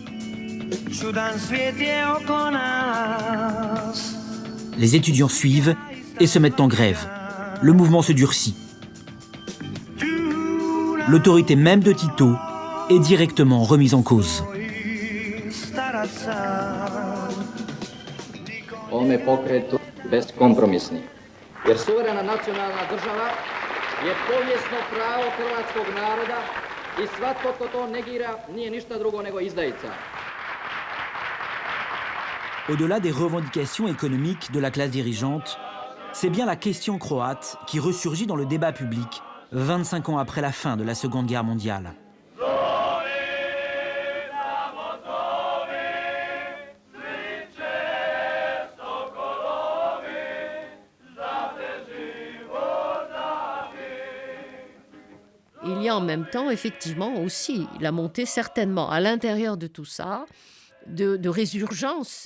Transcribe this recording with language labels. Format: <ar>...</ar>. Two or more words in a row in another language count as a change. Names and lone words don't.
<fr>Les étudiants suivent et se mettent en grève. Le mouvement se durcit. L'autorité même de Tito est directement remise en cause.</fr> <hr>ovome pokretu beskompromisni. Jer suverena nacionalna država je povijesno pravo hrvatskog naroda i svatko ko to negira nije ništa drugo nego izdajica.</hr> <fr>Au-delà des revendications économiques de la classe dirigeante, c'est bien la question croate qui ressurgit dans le débat public 25 ans après la fin de la Seconde Guerre mondiale. Il y a en même temps, effectivement, aussi la montée, certainement, à l'intérieur de tout ça, de résurgence</fr>